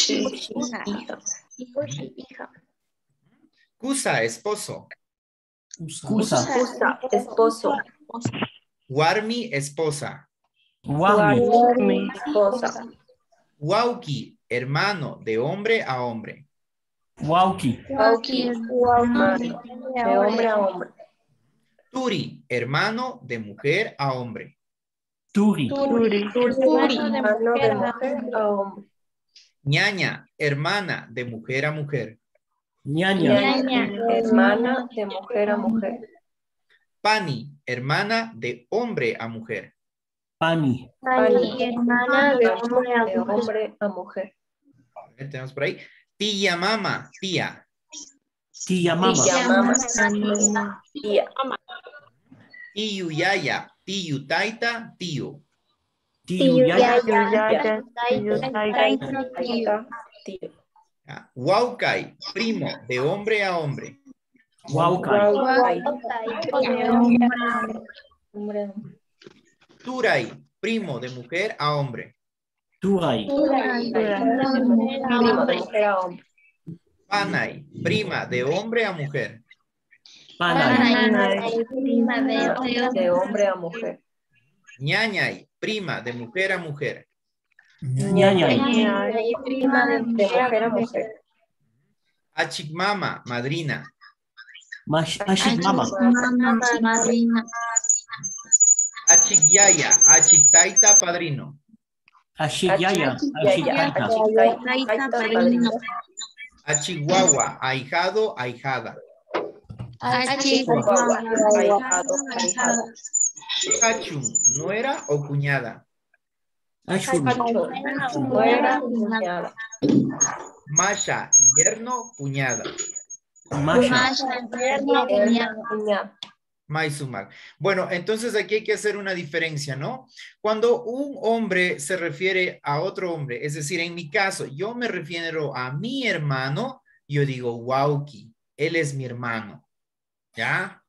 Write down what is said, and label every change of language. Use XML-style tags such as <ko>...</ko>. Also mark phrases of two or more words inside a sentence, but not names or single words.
<es>Hija.</es> <qu>Kusa, esposo. Kusa.</qu> <es>Esposo.</es> <qu>Warmi, esposa. Wami.</qu> <es>Esposa.</es> <qu>Wauki, hermano,</qu> <es>de hombre a hombre.</es> <qu>Wauki. Wauki.</qu> <es>De hombre a hombre. Turi, hermano, de mujer a hombre.</es> <qu>Turi.</qu> <es>Hermano de mujer a hombre. Ñaña, hermana, de mujer a mujer.</es> <qu>Ñaña.</qu> <es>Hermana de mujer a mujer. Pani, hermana, de hombre a mujer.</es> <qu>Pani.</qu> <es>Hermana de hombre a mujer. A ver, tenemos por ahí. Tía, mama, tía. Tía mama. Tía.</es> <qu>Tiyu, yaya, tiyu, taita, tío.</qu> <es>Tío yaya.</es> <qu>Huaucay,</qu> <es>primo, de hombre a hombre.</es> <qu>Waukai. Turay,</qu> <es>primo, de mujer a hombre.</es> <qu>Turay. Panay,</qu> <es>prima, de hombre a mujer.</es> <qu>Panay.</qu> <es>De hombre a mujer. Ñañay, prima, de mujer a mujer.</es> <qu>Ñañay.</qu> <es>Prima de mujer a mujer.</es> <qu>Achikmama, madrina. Ashik mama.</qu> <es>Madrina.</es> <qu>Achikyaya, achiktaita, padrino. Ashik yaya. Ashik taita.</qu> <es>Achiguagua, ahijado, ahijada.</es> <qu>Achun,</qu> <es>nuera o cuñada.</es> <qu>Ashun.</qu> <es>Masha, yerno, cuñada.</es> <qu>Masha. Maisumak.</qu> <es>Bueno, entonces aquí hay que hacer una diferencia, ¿no? Cuando un hombre se refiere a otro hombre, es decir, en mi caso, yo me refiero a mi hermano, yo digo, Wauki, él es mi hermano, ¿ya?</es>